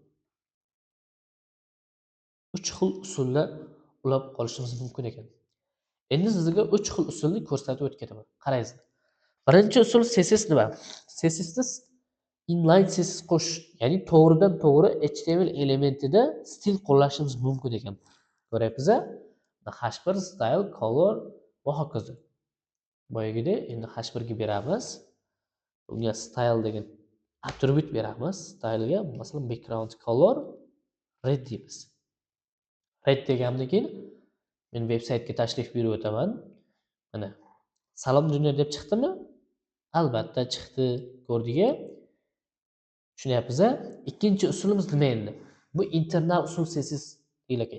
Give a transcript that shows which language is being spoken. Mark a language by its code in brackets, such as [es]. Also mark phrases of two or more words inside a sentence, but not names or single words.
[uz] 3 xil usulda ulab qolishimiz mumkin ekan. Endi sizga 3 xil usulni ko'rsatib o'tib ketaman. Qaraysiz. Birinchi usul CSS nima? CSSda inline CSS qo'shish, ya'ni to'g'ridan to'g'ri HTML elementida stil qo'llashimiz mumkin ekan. Ko'ryapsiz-a? H1 style, color va hokazo. Boyagida endi H1 ga beramiz. Unga style degan atribut beramiz. Style ga masalan [en] background color red [uz] deymiz. Red degandan keyin men veb-saytga tashrif buyurib o'taman. Mana salom dunyo deb chiqdimi? Albatta chiqdi. Ko'rdingmi? Tushunyapsiz-a? Ikkinchi usulimiz nima endi? Bu internal usul CSS deyil ekan.